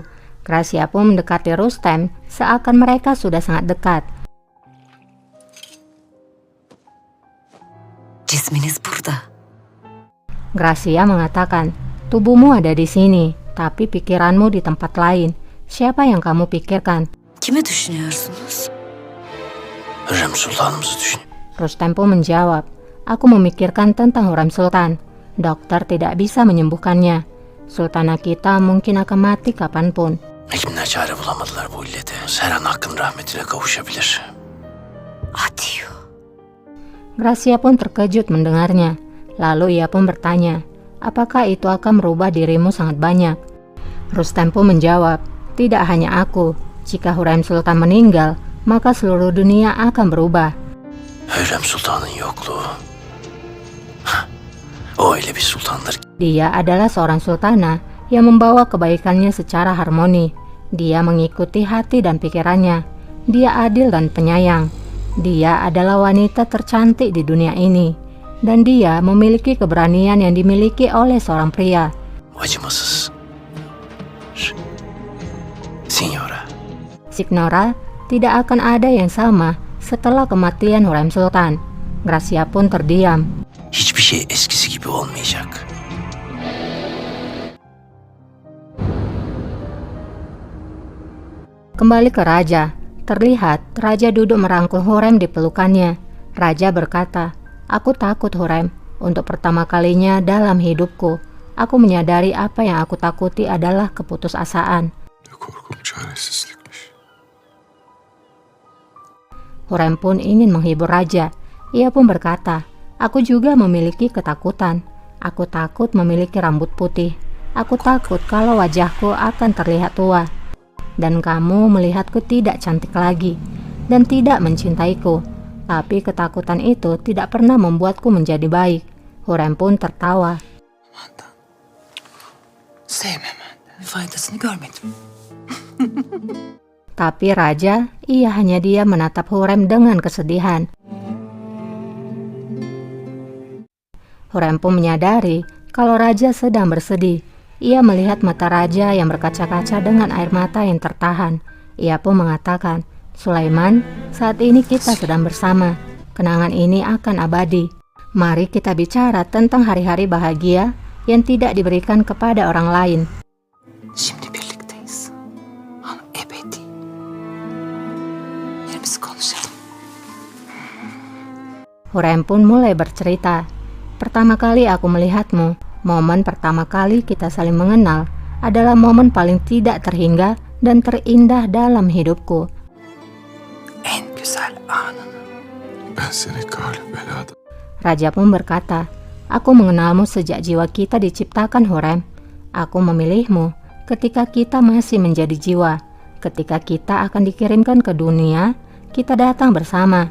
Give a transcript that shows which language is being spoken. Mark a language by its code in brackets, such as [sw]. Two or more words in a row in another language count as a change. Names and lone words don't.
[id] Gracia pun mendekati Rustem seakan mereka sudah sangat dekat. [tr] Cisminiz burada. [id] Gracia mengatakan, tubuhmu ada di sini, tapi pikiranmu di tempat lain. Siapa yang kamu pikirkan? [tr] Kimi düşünüyorsunuz? Hürrem Sultanımızı düşün. [id] Rustem pun menjawab, aku memikirkan tentang Hurrem Sultan. Dokter tidak bisa menyembuhkannya. Sultanah kita mungkin akan mati kapanpun. [tr] Hekimler çare bulamadılar bu illete. Her an hakkın rahmetine kavuşabilir. Adieu. [id] Gracia pun terkejut mendengarnya. Lalu ia pun bertanya, apakah itu akan merubah dirimu sangat banyak? Rustem pun menjawab, tidak hanya aku. Jika Hurrem Sultan meninggal, maka seluruh dunia akan berubah. [tr] Hürrem Sultan'ın yokluğu. O öyle bir sultandır. [id] Dia adalah seorang sultanah yang membawa kebaikannya secara harmoni. Dia mengikuti hati dan pikirannya. Dia adil dan penyayang. Dia adalah wanita tercantik di dunia ini. Dan dia memiliki keberanian yang dimiliki oleh seorang pria. [tr] Acımasız. Signora. [id] Signora, tidak akan ada yang sama setelah kematian Hurrem Sultan. Gracia pun terdiam. [tr] Hiçbir şey eskisi gibi olmayacak. [id] Kembali ke raja. Terlihat raja duduk merangkul Hurrem di pelukannya. Raja berkata, aku takut Hurrem. Untuk pertama kalinya dalam hidupku, aku menyadari apa yang aku takuti adalah keputusasaan. [tr] Ne korkum çaresizlikmiş. [id] Hurrem pun ingin menghibur raja. Ia pun berkata, aku juga memiliki ketakutan. Aku takut memiliki rambut putih. Aku takut kalau wajahku akan terlihat tua. Dan kamu melihatku tidak cantik lagi. Dan tidak mencintaiku. Tapi ketakutan itu tidak pernah membuatku menjadi baik. Hurrem pun tertawa. [tr] Sevmemenden faydasını görmedim. [id] Tapi raja, ia hanya diam menatap Hurrem dengan kesedihan. Hurrem pun menyadari kalau raja sedang bersedih. Ia melihat mata raja yang berkaca-kaca dengan air mata yang tertahan. Ia pun mengatakan, Sulaiman, saat ini kita sedang bersama. Kenangan ini akan abadi. Mari kita bicara tentang hari-hari bahagia yang tidak diberikan kepada orang lain. [tr] Şimdi birlikteyiz. Ama ebedi. Yerimizi konuşalım. [id] Hurrem pun mulai bercerita. Pertama kali aku melihatmu, momen pertama kali kita saling mengenal adalah momen paling tidak terhingga dan terindah dalam hidupku. [tr] En güzel anını. Ben seni galip belada. [id] Raja pun berkata, "Aku mengenalmu sejak jiwa kita diciptakan, Hurrem. Aku memilihmu ketika kita masih menjadi jiwa. Ketika kita akan dikirimkan ke dunia, kita datang bersama."